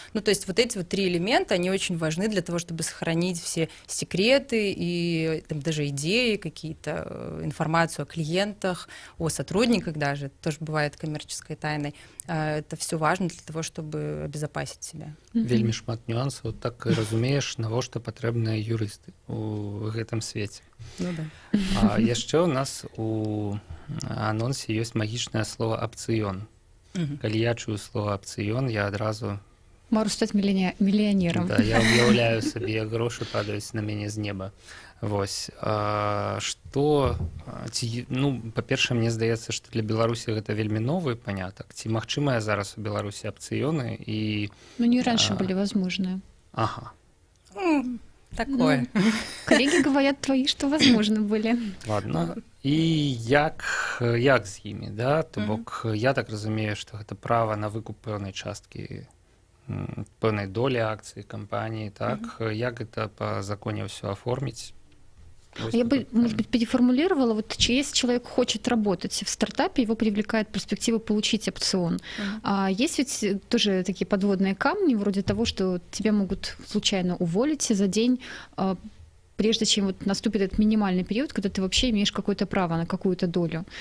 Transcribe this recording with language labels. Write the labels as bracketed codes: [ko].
[ru] То есть вот эти вот три элемента, они очень важны для того, чтобы сохранить все секреты и там, даже идеи, какие-то информацию о клиентах, о сотрудниках даже, это тоже бывает коммерческой тайной. Это все важно для того, чтобы обезопасить себя. [be] Вельмі шмат нюансаў, так і разумееш, навошта патрэбныя юрысты ў гэтым свеце. А яшчэ у нас у анонсе ёсць магічнае слово «апцыён». Калі я чую слово «апцыён», я адразу... Мару стаць мільянерам. Да, я уяўляю сабе, як грошы падаюць на мяне з неба. Вось. Па-першае, мне здаецца, што для Беларусі гэта вельмі новы панятак. Ці магчымыя зараз у Беларусі апцыёны? [ru] Не раньше были возможны. Ага. Такое. Коллеги говорят твои, что возможно были. [be] Ладно. І як з імі, да? То бок, я так разумею, што гэта права на выкуп пэўнай часткі, пэўнай долі акцый кампаніі, так? Як гэта па законе ўсё оформіць? [ru] Я бы, может быть, переформулировала, вот если человек хочет работать в стартапе, его привлекает перспектива получить опцион. А есть ведь тоже такие подводные камни, вроде того, что тебя могут случайно уволить за день, прежде чем вот наступит этот минимальный период, когда ты вообще имеешь какое-то право на какую-то долю.